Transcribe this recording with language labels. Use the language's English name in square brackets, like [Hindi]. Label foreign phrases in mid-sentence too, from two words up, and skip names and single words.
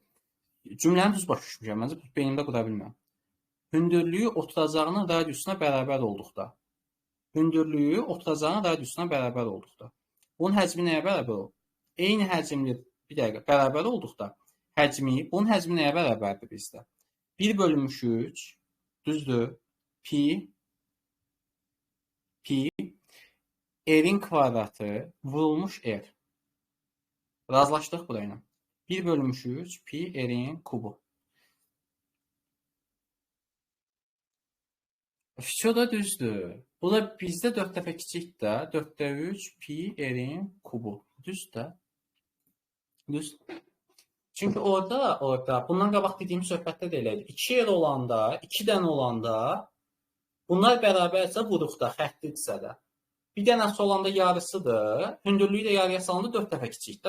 [Azerbaijani] Cümləni düz başa düşmüşəm. Məncə beynimdə qura bilmirəm. Hündürlüyü oturacağının radiusuna bərabər olduqda. Bunun həcmi nəyə bərabər olur? Eyni həcmli, bir dəqiqə, bərabər olduqda həcmi, bunun həcmi nəyə bərabərdir bizdə? 1/3, düzdür, pi r-in kvadratı vurulmuş r. Razılaşdıq bura ilə. 1/3 pi r-in kubu. Şu da düzdür. Bu da bizdə 4 dəfə kiçikdir də. 4-də 3 pi r-in kubu. Düzdür. Düz. Çünki orada bundan qabaq dediyim söhbətdə də eləydi. 2 yer olanda, 2 dənə olanda bunlar bərabərsə vuruqda, xətlidirsə də. Bir dənəsi olanda yarısıdır. Hündürlüyü də yarıya salanda 4 dəfə kiçikdir.